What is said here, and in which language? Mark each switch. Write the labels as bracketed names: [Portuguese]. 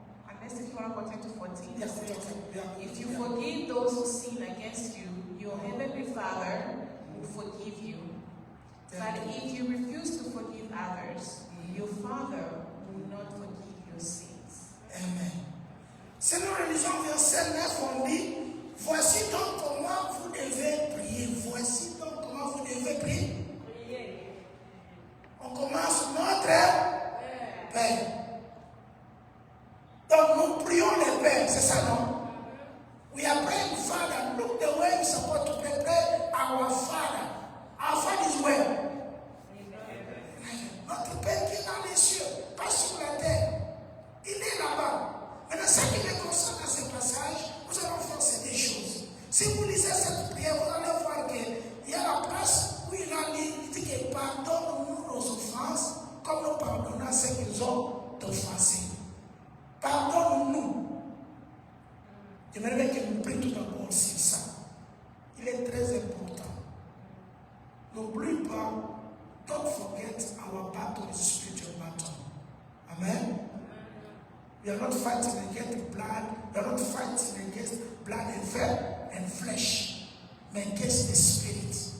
[English] Unless if you want to continue to 14. Yes, yeah. If you forgive those who sin against you, your heavenly Father will forgive you. But if you refuse to forgive others, your Father will not forgive your sins. Amen. [French] Si nous relisons verset 9, on dit, voici donc comment vous devez prier. Voici donc comment vous devez prier. On commence notre Père. Donc nous prions le Père, c'est ça, non? [English] We are praying, Father. Look the way we're supposed to pray our Father. Our Father is where? [French] Notre Père qui est dans les cieux, pas sur la terre. Il est là-bas. Maintenant, ce qui me concerne dans ce passage, nous allons faire des choses. Si vous lisez cette prière, vous allez voir qu'il y a la place où il a dit, il dit que pardonne-nous nos offenses, comme nous pardonnons à ceux qui nous ont offensés. Pardonne-nous. J'aimerais que nous prions tout d'abord sur ça. Il est très important. N'oublie pas, [English] don't forget our battle is spiritual battle. Amen. We are not fighting against blood. We are not fighting against blood and flesh, but against the spirit.